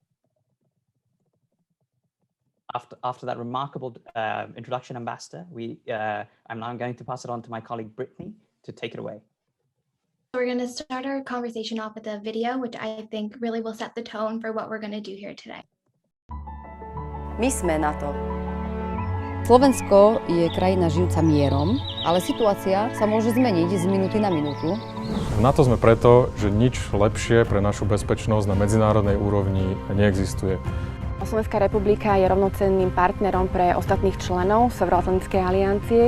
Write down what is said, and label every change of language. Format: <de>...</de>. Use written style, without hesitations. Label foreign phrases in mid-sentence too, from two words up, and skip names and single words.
<en>After that remarkable introduction, Ambassador, I'm now going to pass it on to my colleague Brittany to take it away. We're going to start our conversation off with a video, which I think really will set the tone for what we're going to do here today.</en> <sk>My sme NATO. Slovensko je krajina žijúca mierom, ale situácia sa môže zmeniť z minúty na minútu. V NATO sme preto, že nič lepšie pre našu bezpečnosť na medzinárodnej úrovni neexistuje. Slovenská republika je rovnocenným partnerom pre ostatných členov Severoatlantickej aliancie.</sk>